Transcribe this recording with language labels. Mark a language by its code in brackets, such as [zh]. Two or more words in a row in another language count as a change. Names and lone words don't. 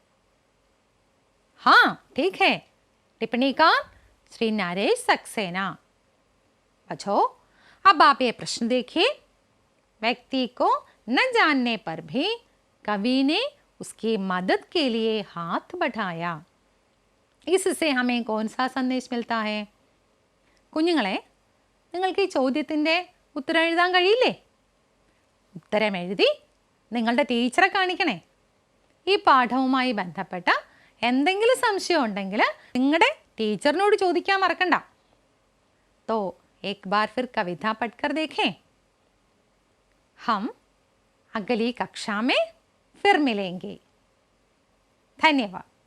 [hi] हाँ ठीक है, टिप्पणीकार श्री नरेश सक्सेना। बच्चों अब आप ये प्रश्न देखिए। व्यक्ति को न जानने पर भी कवि ने उसकी मदद के लिए हाथ बढ़ाया। इससे हमें कौन सा संदेश मिलता है? [ml] കുഞ്ഞുങ്ങളെ നിങ്ങൾക്ക് ഈ ചോദ്യത്തിൻ്റെ ഉത്തരം എഴുതാൻ കഴിയില്ലേ? ഉത്തരം എഴുതി നിങ്ങളുടെ ടീച്ചറെ കാണിക്കണേ. ഈ പാഠവുമായി ബന്ധപ്പെട്ട എന്തെങ്കിലും സംശയം ഉണ്ടെങ്കിൽ നിങ്ങളുടെ ടീച്ചറിനോട് ചോദിക്കാൻ മറക്കണ്ട. [hi] तो एक बार फिर कविता पढ़कर देखें. हम अगली कक्षा में फिर मिलेंगे. धन्यवाद.